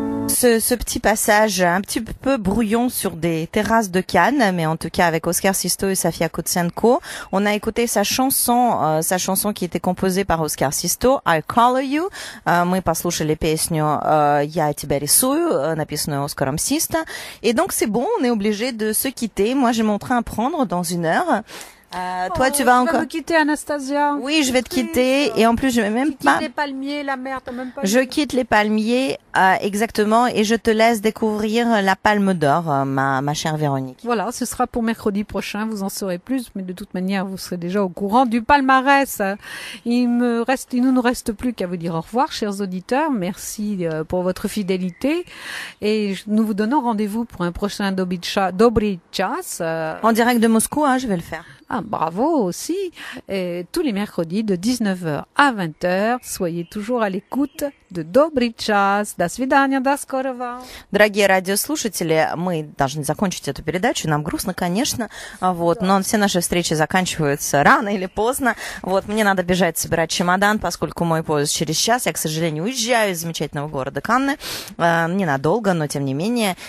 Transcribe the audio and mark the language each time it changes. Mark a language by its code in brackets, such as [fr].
[fr] ce petit passage un petit peu brouillon sur des terrasses de Cannes, mais en tout cas avec Oskar Sisto et Sofia Kutsenko. On a écouté sa chanson qui était composée par Oskar Sisto, I Color You. [ru] Мы послушали песню Я тебя рисую, написанную Оскаром Систо. [fr] Et donc c'est bon, on est obligé de se quitter. Moi j'ai mon train à prendre dans 1 heure. Toi, tu vas encore. Tu vas me quitter, Anastasia. Oui, je vais te quitter. Et en plus, je vais même pas. Tu quittes les palmiers, la mer, t'as même pas. Je quitte les palmiers, exactement, et je te laisse découvrir la Palme d'Or, ma chère Véronique. Voilà, ce sera pour mercredi prochain. Vous en saurez plus, mais de toute manière, vous serez déjà au courant du palmarès. Il nous reste plus qu'à vous dire au revoir, chers auditeurs. Merci pour votre fidélité, et nous vous donnons rendez-vous pour un prochain Dobry Chas. En direct de Moscou, je vais le faire. Ah, bravo aussi. Et tous les mercredis de 19h à 20h. Soyez toujours à l'écoute de Добрый час. [ru] До свидания, до скорого. Дорогие радиослушатели, мы должны закончить эту передачу. Нам грустно, конечно, но все наши встречи заканчиваются рано или поздно. Мне надо бежать собирать чемодан, поскольку мой поезд через час. Я, к сожалению, уезжаю из замечательного города Канны. Ненадолго, но тем не менее.